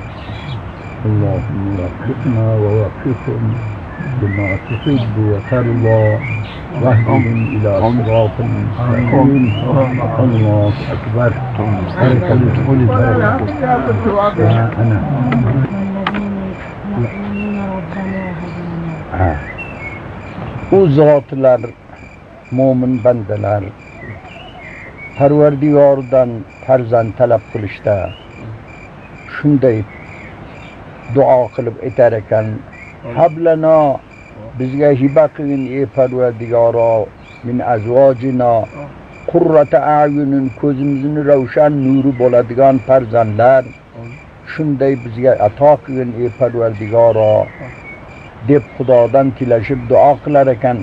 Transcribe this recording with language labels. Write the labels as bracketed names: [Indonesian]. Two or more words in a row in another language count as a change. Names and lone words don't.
[Arabic] اللهم وفقنا ووفقهم بما تحب وترضى واهدهم إلى صراط مستقيم. الله أكبر. [Uzbek] أنا o zatlar, mo'min bandalar Parvardigordan farzand talab qilishda shunday duo qilib aytar ekan: hablana, bizga hiba qilgin ey Parvardigoro, [Arabic] من أزواجنا قرة أعين, [Uzbek] ko'zimizni ravshan nuri bo'ladigan farzandlar shunday bizga ato qilgin ey Parvardigoro deb Xudodan tilashib duo qilar ekan.